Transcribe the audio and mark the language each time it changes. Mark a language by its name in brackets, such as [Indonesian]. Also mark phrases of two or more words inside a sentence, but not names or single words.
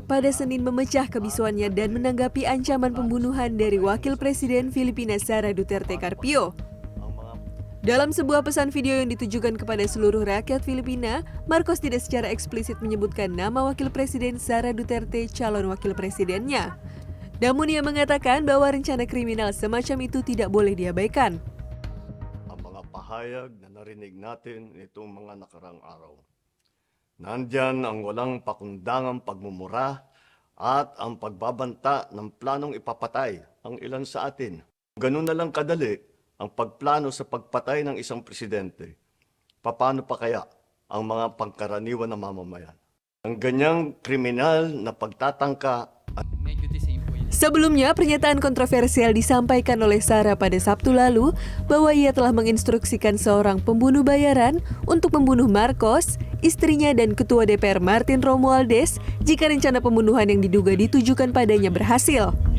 [Indonesian] pada Senin memecah kebisuannya dan menanggapi ancaman pembunuhan dari Wakil Presiden Filipina Sara Duterte Carpio. Dalam sebuah pesan video yang ditujukan kepada seluruh rakyat Filipina, Marcos tidak secara eksplisit menyebutkan nama Wakil Presiden Sara Duterte calon wakil presidennya. Namun ia mengatakan bahwa rencana kriminal semacam itu tidak boleh diabaikan. [Filipino] Ang mga pahayag na narinig natin itong mga nakarang araw. Nandyan ang walang pakundangang pagmumura at ang pagbabanta ng planong ipapatay ang ilan sa atin. Ganun na lang kadali ang pagplano sa pagpatay ng isang presidente. Paano pa kaya ang mga pangkaraniwan na mamamayan? Ang ganyang kriminal na pagtatangka. [Indonesian] Sebelumnya, pernyataan kontroversial disampaikan oleh Sara pada Sabtu lalu bahwa ia telah menginstruksikan seorang pembunuh bayaran untuk membunuh Marcos, istrinya dan Ketua DPR Martin Romualdez jika rencana pembunuhan yang diduga ditujukan padanya berhasil.